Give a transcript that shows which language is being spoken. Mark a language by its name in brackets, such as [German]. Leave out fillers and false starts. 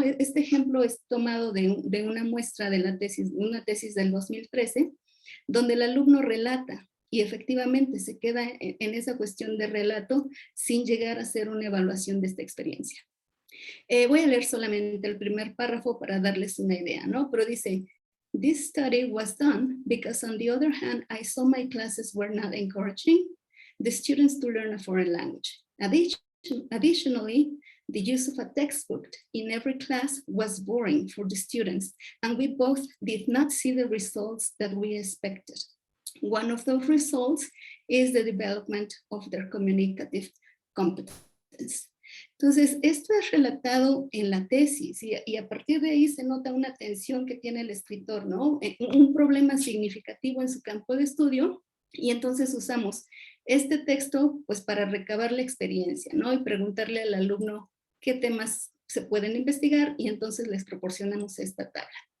[Spanish] Este ejemplo es tomado de una muestra de la tesis, una tesis del 2013, donde el alumno relata y efectivamente se queda en esa cuestión de relato sin llegar a hacer una evaluación de esta experiencia. Voy a leer solamente el primer párrafo para darles una idea, ¿no? Pero dice: [English] "This study was done because on the other hand, I saw my classes were not encouraging the students to learn a foreign language. Additionally, the use of a textbook in every class was boring for the students, and we both did not see the results that we expected. One of those results is the development of their communicative competence." [Spanish] Entonces, esto es relatado en la tesis y a partir de ahí se nota una tensión que tiene el escritor, ¿no? Un problema significativo en su campo de estudio, y entonces usamos este texto pues para recabar la experiencia, ¿no? Y preguntarle al alumno qué temas se pueden investigar y entonces les proporcionamos esta tabla.